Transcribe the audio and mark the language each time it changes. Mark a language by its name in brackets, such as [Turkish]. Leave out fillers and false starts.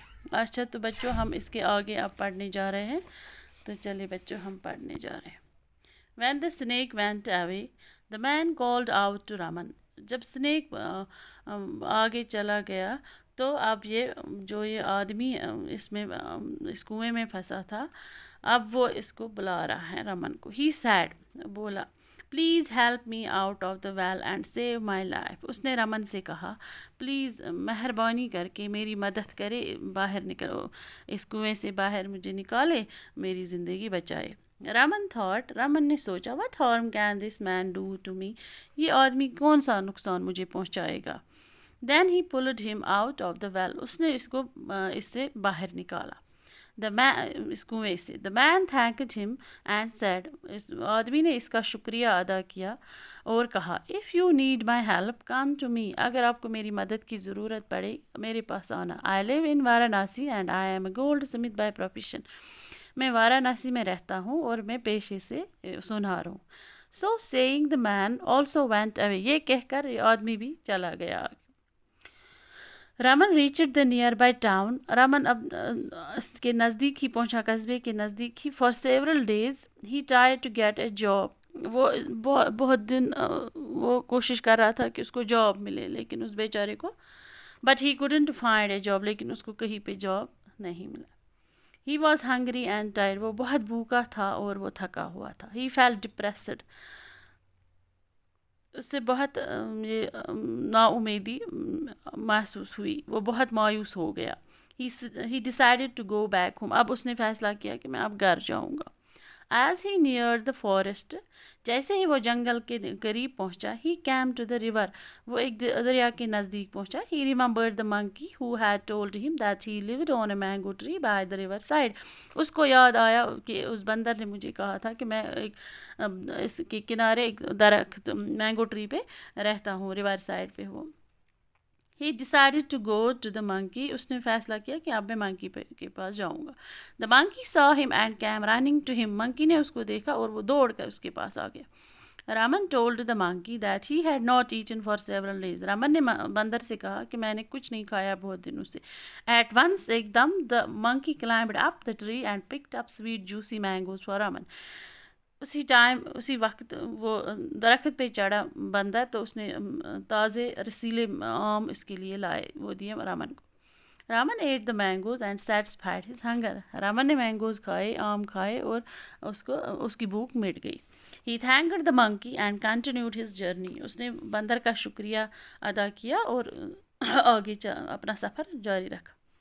[Urdu] اچھا، تو بچوں ہم اس کے آگے اب پڑھنے جا رہے ہیں. تو چلیے بچوں ہم پڑھنے جا رہے ہیں. [English] When the snake went away, the man called out to Raman. [Urdu] جب سنیک آگے چلا گیا تو اب یہ آدمی اس کنویں میں پھنسا تھا، اب وہ اس کو بلا رہا ہے رمن کو. [English] He said، [Urdu] بولا، [English] Please help me out of the well and save my life. [Urdu] اس نے رمن سے کہا، پلیز مہربانی کر کے میری مدد کرے، باہر نکلو، اس کنویں سے باہر مجھے نکالے، میری زندگی بچائے. رمن نے سوچا، [English] what harm can this man do to me؟ [Urdu] یہ آدمی کون سا نقصان مجھے پہنچائے گا. [English] Then he pulled him out of the well. [Urdu] اس نے اس کو اس سے باہر نکالا، اس کنویں سے. [English] The man thanked him and said، [Urdu] اس آدمی نے اس کا شکریہ ادا کیا اور کہا، [English] if you need my help come to me. [Urdu] اگر آپ کو میری مدد کی ضرورت پڑے میرے پاس آنا. [English] I live in Varanasi and I am a goldsmith by profession. [Urdu] میں وارانسی میں رہتا ہوں اور میں پیشے سے سونار ہوں. [English] So saying the man also went away. [Urdu] یہ کہہ کر یہ آدمی بھی چلا گیا. [English] Raman reached the nearby town. [Urdu] Raman اب اس کے نزدیک ہی پہنچا، قصبے کے نزدیک ہی. [English] For several days he tried to get a job. [Urdu] وہ بہت دن وہ کوشش کر رہا تھا کہ اس کو جاب ملے، لیکن اس بیچارے کو [English] but he couldn't find a job. [Urdu] لیکن اس کو کہیں پہ جاب نہیں ملا. [English] He was hungry and tired. [Urdu] وہ بہت بھوکا تھا اور وہ تھکا ہوا تھا. [English] He felt depressed. [Urdu] اس سے بہت نا امیدی محسوس ہوئی، وہ بہت مایوس ہو گیا. [English] He decided to go back home. [Urdu] اب اس نے فیصلہ کیا کہ میں اب گھر جاؤں گا. [English] As he neared the forest، [Urdu] جیسے ہی وہ جنگل کے قریب پہنچا، [English] he came to the river. [Urdu] وہ ایک دریا کے نزدیک پہنچا. [English] He remembered the monkey who had told him that he lived on a mango tree by the river side. [Urdu] اس کو یاد آیا کہ اس بندر نے مجھے کہا تھا کہ میں اس کے کنارے ایک درخت مینگو ٹری پہ رہتا ہوں، ریور سائڈ پہ ہوں. [English] He decided to go to the monkey. [Urdu] اس نے فیصلہ کیا کہ اب میں منکی کے پاس جاؤں گا. [English] The monkey saw him and came running to him. [Urdu] منکی نے اس کو دیکھا اور وہ دوڑ کر اس کے پاس آ گیا. [English] Raman told the monkey that he had not eaten for several days. [Urdu] Raman نے بندر سے کہا کہ میں نے کچھ نہیں کھایا بہت دنوں سے. [English] At once [Urdu] ایک دم [English] the monkey climbed up the tree and picked up sweet juicy mangoes for Raman. [Urdu] اسی وقت وہ درخت پہ چڑھا بندر، تو اس نے تازے رسیلے آم اس کے لیے لائے، وہ دیے رامن کو. [English] Raman ate the mangoes and satisfied his hunger. [Urdu] Raman نے مینگوز کھائے، آم کھائے اور اس کی بھوک مٹ گئی. [English] He thanked the monkey and continued his journey. [Urdu] اس نے بندر کا شکریہ ادا کیا اور آگے اپنا سفر جاری رکھا.